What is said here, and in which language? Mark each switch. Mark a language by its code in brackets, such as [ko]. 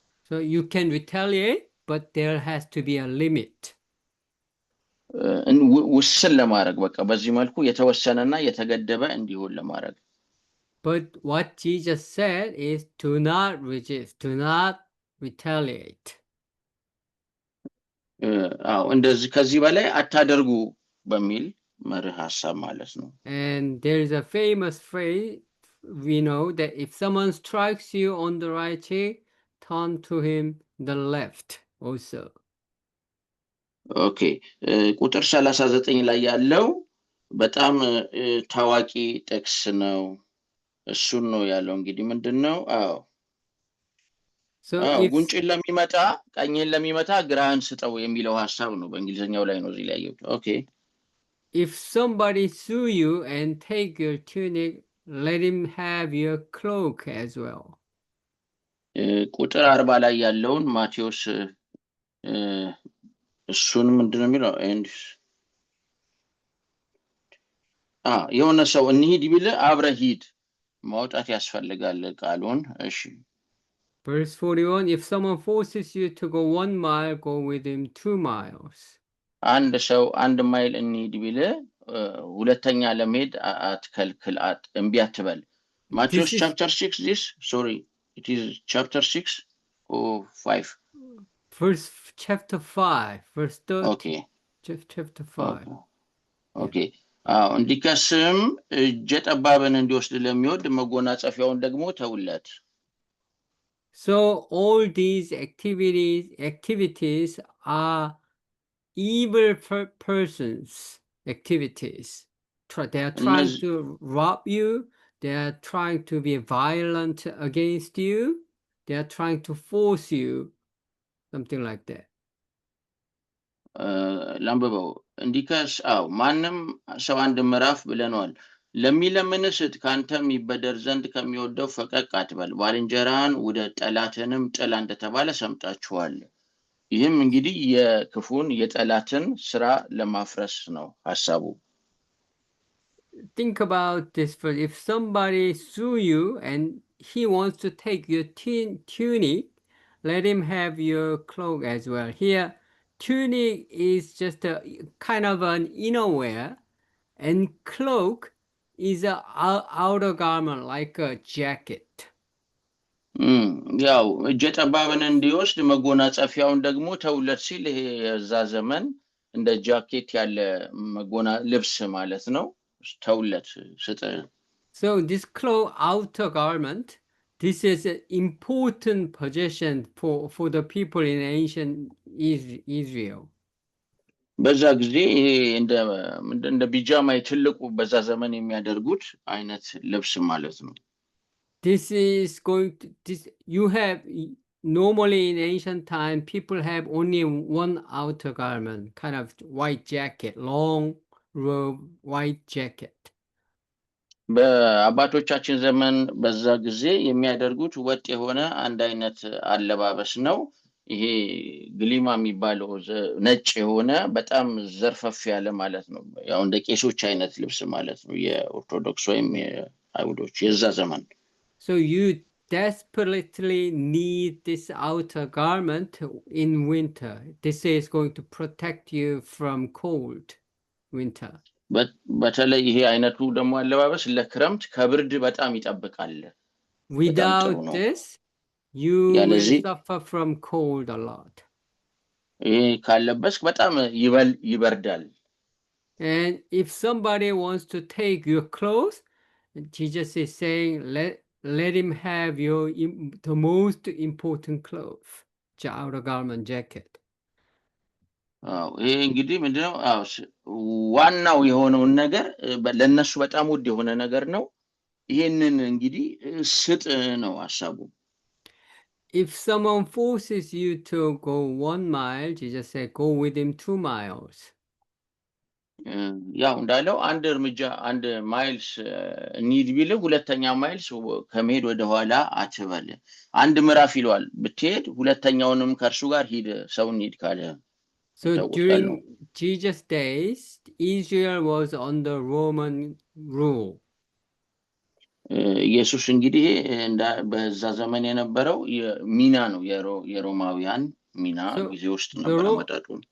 [en] So you can retaliate, but there has to be a limit. [am] ውስን ለማድረግ በቃ በዚህ መልኩ የተወሰነና የተገደበ እንዲሆን ለማድረግ። [en] But what Jesus said is, do not resist, do not retaliate. [am] እንደዚህ ከዚህ በላይ አታደርጉ በሚል መርህ ሐሳብ ማለት ነው። [en] And there is a famous phrase, we know that if someone strikes you on the right cheek, turn to him the left also. [am] ኦኬ ቁጥር 39 ላይ ያለው በጣም ታዋቂ ጥቅስ ነው። እሱን ነው ያለው እንግዲህ ምንድነው? ጉንጭን ለሚመታ ቀኝን ለሚመታ ግራህን ስጠው የሚለው ሐሳብ ነው። በእንግሊዘኛው ላይ ነው እዚህ ላይ ያየሁት። ኦኬ [en] If somebody sue you and take your tunic, let him have your cloak as well. [am] ቁጥር 40 ላይ ያለውን ማቴዎስ እሱን ምንድነው የሚለው? የሆነ ሰው እንሂድ ቢል አብረህ ሂድ ማውጣት ያስፈልጋል ቃሉን። እሺ [en] Verse 41, if someone forces you to go 1 mile, go with him 2 miles. [am] አንድ ሰው 1 ማይል እንሂድ ቢል ሁለተኛ ለመሄድ አትከልክል፣ እምቢ አትበል። ማቴዎስ [en] chapter 6 this sorry it is chapter 6 or 5 First chapter 5 verse 30. Okay. Chapter 5. Okay. [am] እንዲከስም እጀ ጠባብን እንዲወስድ ለሚወድ መጎናጸፊያውን ደግሞ ተውለት። [en] So all these activities are evil persons activities. They are trying to rob you. They are trying to be violent against you. They are trying to force you, something like that. [am] ላምበው እንዲከስ ማንም ሰው አንድ ምዕራፍ ብለናል። ለሚለምን ስጥ፣ ካንተም ይበደር ዘንድ ከሚወደው ፈቀቅ አትበል፣ ባልንጀራን ውደድ፣ ጠላትንም ጥላ እንደተባለ ሰምታችኋል። ይህም እንግዲህ የክፉን የጠላትን ስራ ለማፍረስ ነው ሐሳቡ። [en] Think about this first. If somebody sue you and he wants to take your tunic, let him have your cloak as well. Here, tunic is just a kind of an inner wear, and cloak is a outer garment like a jacket. [am] ያው እጀ ጠባብን እንዲወስድ መጎናጸፊያውን ደግሞ ተውለት ሲል ይሄ የዛ ዘመን እንደ ጃኬት ያለ ልብስ ማለት ነው። ተውለት ስጥ። [en] So this cloth outer garment, this is an important possession for the people in ancient Israel. [am] በዛ ጊዜ ይሄ እንደ ቢጃማ ትልቁ በዛ ዘመን የሚያደርጉት አይነት ልብስ ማለት ነው። [en] This is going to you have normally in ancient time people have only one outer garment, kind of white jacket, long robe white jacket. [am] በአባቶቻችን ዘመን በዛ ጊዜ የሚያደርጉት ወጥ የሆነ አንድ አይነት አለባበስ ነው። ይሄ ግሊማ የሚባለው ነጭ የሆነ በጣም ዘርፈፍ ያለ ማለት ነው። ያው እንደ ቄሶች አይነት ልብስ ማለት ነው፣ የኦርቶዶክስ ወይም የአይሁዶች የዛ ዘመን። [en] So you desperately need this outer garment in winter. This is going to protect you from cold winter. [am] በተለይ ይሄ አይነቱ ደግሞ አለባበስ ለክረምት ከብርድ በጣም ይጠብቃል። [en] Without this you will suffer from cold a lot. [am] ይሄ ካለበስ በጣም ይበርዳል። [en] And if somebody wants to take your clothes, Jesus is saying let him have the most important clothes, the outer garment jacket. [am] ይሄ እንግዲህ ምንድነው? ዋናው የሆነውን ነገር ለነሱ በጣም ውድ የሆነ ነገር ነው። ይሄንን እንግዲህ ስጥ ነው ሐሳቡ። [en] If someone forces you to go 1 mile, Jesus said go with him 2 miles. [am] ያው እንዳለው አንድ እርምጃ አንድ ማይልስ ኒድ ቢል ሁለተኛ ማይልስ ከመሄድ ወደ ኋላ አትበል። አንድ ምዕራፍ ይሏል ብትሄድ ሁለተኛውንም ከርሱ ጋር ሂድ ሰው ኒድ ካለ። [en] So during Jesus' days, Israel was under Roman rule. [am] ኢየሱስ እንግዲህ በዛ ዘመን የነበረው ሚና ነው የሮማውያን ሚና ጊዜ ውስጥ ነበር መጣጡ።